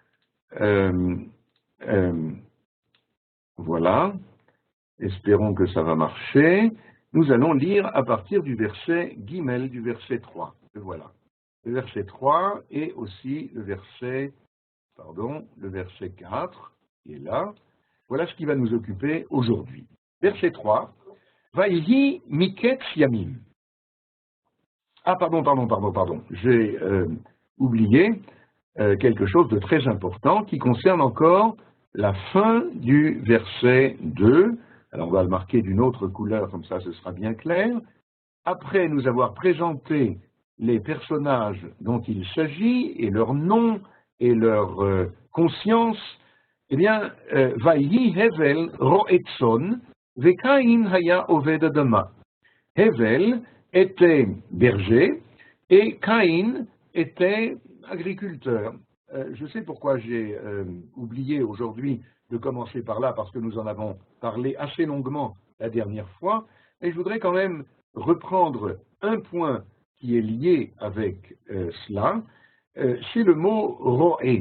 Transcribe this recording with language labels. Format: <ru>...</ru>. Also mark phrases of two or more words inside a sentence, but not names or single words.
<fr>Voilà, espérons que ça va marcher. Nous allons lire à partir du verset Guimel, du verset 3. Voilà, le verset 3 et aussi le verset 4 qui est là. Voilà ce qui va nous occuper aujourd'hui. Verset 3.</fr> <he>ויהי מקץ ימים.</he> <fr>Ah, pardon. J'ai oublié quelque chose de très important qui concerne encore la fin du verset 2. Alors, on va le marquer d'une autre couleur, comme ça, ce sera bien clair. Après nous avoir présenté les personnages dont il s'agit, et leurs noms, et leur conscience, eh bien,</fr> <he>ויהי הבל רועה צאן, וקין היה עובד אדמה.</he> <fr>Hevel était berger et Caïn était agriculteur. Je sais pourquoi j'ai oublié aujourd'hui de commencer par là, parce que nous en avons parlé assez longuement la dernière fois, et je voudrais quand même reprendre un point qui est lié avec cela, c'est le mot roé.</fr>